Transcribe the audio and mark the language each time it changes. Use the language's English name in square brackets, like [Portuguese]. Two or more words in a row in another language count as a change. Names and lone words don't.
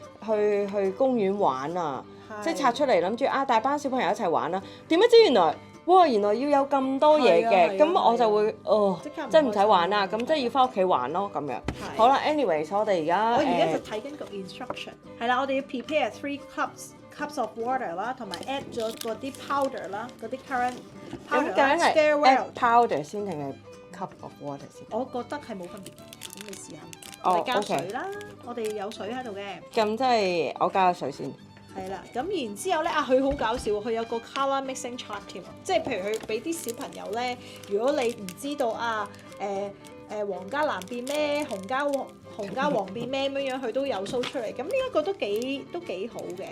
[Cantonese] 去公園玩啊，係即係拆出嚟諗住大班小朋友一齊玩啦。點解知原來要有咁多嘢嘅，咁我就會即係唔使玩啦，咁即係要翻屋企玩咯咁樣。好啦 ，anyways， 我哋而家我而家就睇緊個 instruction， 係啦，我哋要 [English] prepare 3 cups of water [Cantonese] 啦，同埋 add 咗嗰啲 powder 啦，嗰啲 [English] currant powder [Cantonese] 啦 [English] ，spare add powder [Cantonese] 先定係 [English] cup of water 先？ [Cantonese] 我覺得係冇分別嘅，咁你試下。我哋加水啦，我哋有水喺度嘅。咁即係我加咗水先。係啦，咁然之後咧佢好搞笑，佢有個 [English] colour mixing chart [Cantonese] 添，即係譬如佢俾啲小朋友咧，如果你唔知道黃加藍變咩，紅加黃變咩咁樣，佢都有 show 出嚟，咁呢一個都幾好嘅。